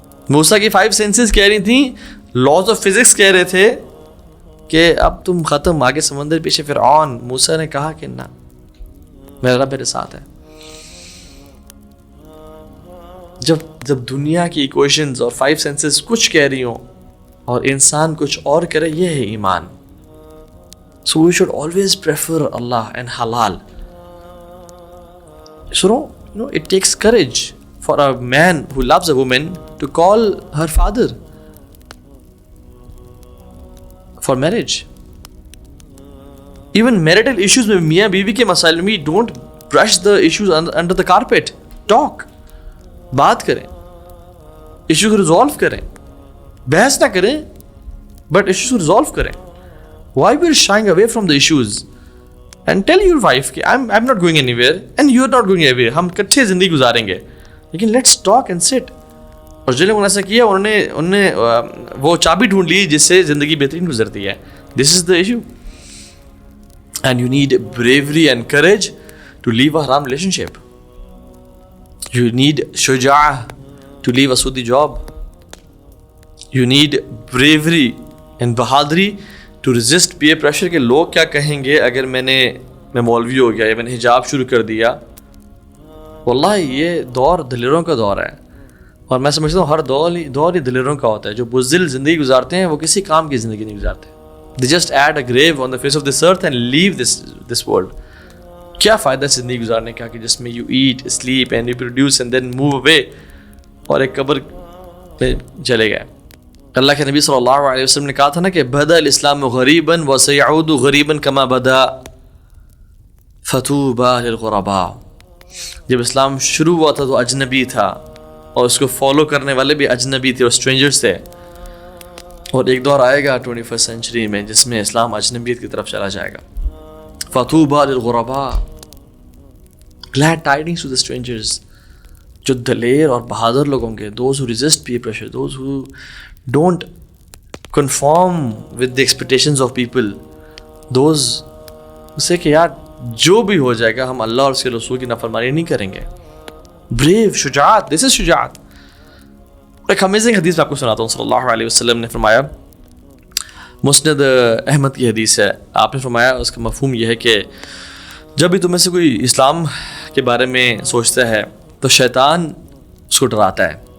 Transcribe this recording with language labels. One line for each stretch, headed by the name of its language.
Urdu: موسیٰ کی 5 سینسز کہہ رہی تھیں، لاز آف فزکس کہہ رہے تھے کہ اب تم ختم، آگے سمندر پیچھے فرعون. موسیٰ نے کہا کہ نہ، میرا رب میرے ساتھ ہے. جب دنیا کی ایکویشنز اور 5 سینسز کچھ کہہ رہی ہوں اور انسان کچھ اور کرے، یہ ہے ایمان.
English: So we should always prefer Allah and halal. So it takes courage for a man who loves a woman to call her father for marriage. Even marital issues
Urdu: میں میاں بیوی کے مسائل میں
English: don't brush the issues under the carpet. Talk.
Urdu: بات کریں، issue کو resolve کریں، بحث نہ کریں بٹ ایشوز کو ریزالو کریں.
English: Why we are shying away from the issues? And tell your wife کہ I'm not going anywhere and you're not going anywhere.
Urdu: ہم کٹھے زندگی گزاریں گے، لیکن
English: let's talk and sit.
Urdu: اور جنہوں نے ایسا کیا انہوں نے وہ چابی ڈھونڈ لی جس سے زندگی بہترین گزرتی ہے.
English: This is the issue. And you need bravery and courage to leave a haram relationship. You need shuja'ah to leave a sudi job.
Urdu: You need bravery and bahadri to resist peer pressure کہ لوگ کیا کہیں گے اگر میں مولوی ہو گیا یا میں نے حجاب شروع کر دیا. واللہ یہ دور دلیروں کا دور ہے، اور میں سمجھتا ہوں ہر دور ہی دلیروں کا ہوتا ہے. جو بزدل زندگی گزارتے ہیں وہ کسی کام کی زندگی نہیں گزارتے.
English: They just add a grave on the face of this earth and leave this world.
Urdu: کیا فائدہ زندگی گزارنے کا کہ جس میں
English: you eat, sleep and reproduce and then move away
Urdu: اور ایک قبر پہ چلے گئے. اللہ کے نبی صلی اللہ علیہ وسلم نے کہا تھا نا کہ
Arabic: بدا الاسلام غریبا وسيعود غریبا كما بدا فطوبى للغرباء.
Urdu: جب اسلام شروع ہوا تھا تو اجنبی تھا اور اس کو فالو کرنے والے بھی اجنبی تھے اور اسٹرینجرز تھے. اور ایک دور آئے گا 21st سینچری میں جس میں اسلام اجنبیت کی طرف چلا جائے گا.
Arabic: فطوبى للغرباء.
English: glad tidings to the strangers.
Urdu: جو دلیر اور بہادر لوگ ہوں گے,
English: those who resist peer pressure, those who don't conform with the expectations of people, those
Urdu: اسے کہ یار جو بھی ہو جائے گا ہم اللہ اور اس کے رسول کی نافرمانی نہیں کریں گے. بریو, شجاعت, دس از شجاعت. ایک امیزنگ حدیث میں آپ کو سناتا ہوں. صلی اللہ علیہ وسلم نے فرمایا, مسند احمد کی حدیث ہے, آپ نے فرمایا اس کا مفہوم یہ ہے کہ جب بھی تم میں سے کوئی اسلام کے بارے میں سوچتا ہے تو شیطان اس کو ڈراتا ہے.